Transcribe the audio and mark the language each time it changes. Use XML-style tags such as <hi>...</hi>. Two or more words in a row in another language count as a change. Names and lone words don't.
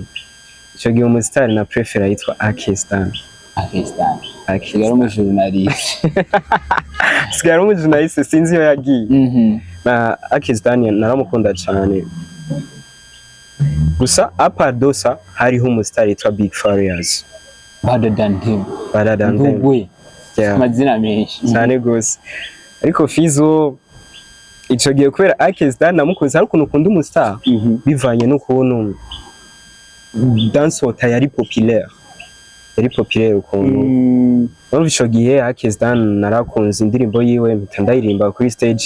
<rn>Cyo gihe umusitari na prefera yitwa Akestan. Sigara umujournaliste. Sigara umujournaliste sinzi yo yagiye. Na Akestan naramukunda cyane. Gusa apardosa hariho umusitari yitwa Big Farious.</rn> <en>Better than him.</en> <rn>Amazina menshi. Cyane gose. Ariko Fizo ico gihe kubera Akestan namukunze ariko ukunda umustar bivanye n'ukuntu dansota yari populaire. Yari populaire ukuntu. Urumva ico gihe Akestan narakunze indirimbo yiwe mpita ndayirimba kuri stage.</rn>